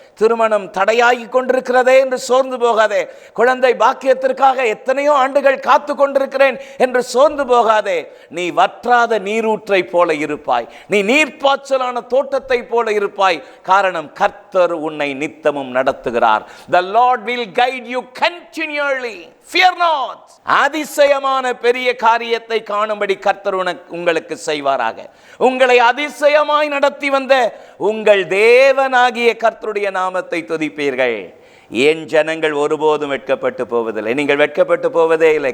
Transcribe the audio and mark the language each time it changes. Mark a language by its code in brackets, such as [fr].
[ta] திருமணம் தடையாகி கொண்டிருக்கிறதே என்று சோர்ந்து போகாதே. குழந்தை பாக்கியத்திற்காக எத்தனையோ ஆண்டுகள் காத்து கொண்டிருக்கிறேன் என்று சோர்ந்து போகாதே. நீ வற்றாத நீரூற்றை போல இருப்பாய். நீ நீர்ப்பாய்ச்சலான தோட்டத்தை போல இருப்பாய். காரணம், கர்த்தர் உன்னை நித்தமும் நடத்துகிறார். [en] The Lord will guide you continually. Fear not. [ta] அதிசயமான பெரிய காரியத்தை காணும்படி கர்த்தர் உங்களுக்கு செய்வாராக. உங்களை அதிசயமாய் நடத்தி வந்த உங்கள் தேவனாகிய கர்த்தருடைய நாமத்தை துதிப்பீர்கள். என் ஜனங்கள் ஒருபோதும் வெட்கப்பட்டு போவதில்லை. நீங்கள் வெட்கப்பட்டு போவதே இல்லை.